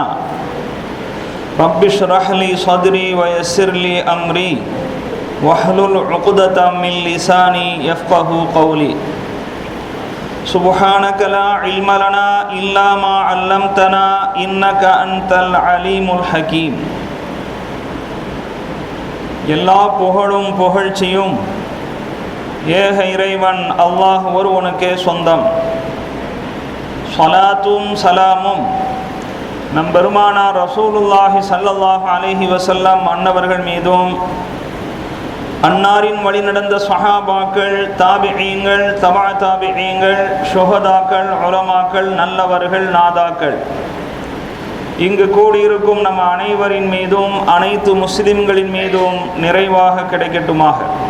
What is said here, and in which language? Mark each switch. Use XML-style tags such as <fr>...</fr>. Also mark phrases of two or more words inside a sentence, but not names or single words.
<ar>رب اشرح لي صدري ويسر لي أمري واحلل عقدة من لساني يفقه قولي. سبحانك لا علم لنا إلا ما علمتنا إنك أنت العليم الحكيم.</ar> <ta>எல்லா புகழும் புகழ்ச்சியும் ஏக இறைவன் அல்லாஹ் ஒருவனுக்கே சொந்தம். ஸலாத்தும் சலாமும் நம் பெருமானார்</ta> <ar>رسول الله صلى الله عليه وسلم</ar> <ta>அன்னவர்கள் மீதும், அன்னாரின் வழி நடந்த சஹாபாக்கள், தாபிஈங்கள், தபா தாபிஈங்கள், ஷுஹதாக்கள், உலமாக்கள், நல்லவர்கள், நாதாக்கள், இங்கு கூடியிருக்கும் நம் அனைவரின் மீதும் அனைத்து முஸ்லிம்களின் மீதும் நிறைவாக கிடைக்கட்டுமாக.</ta>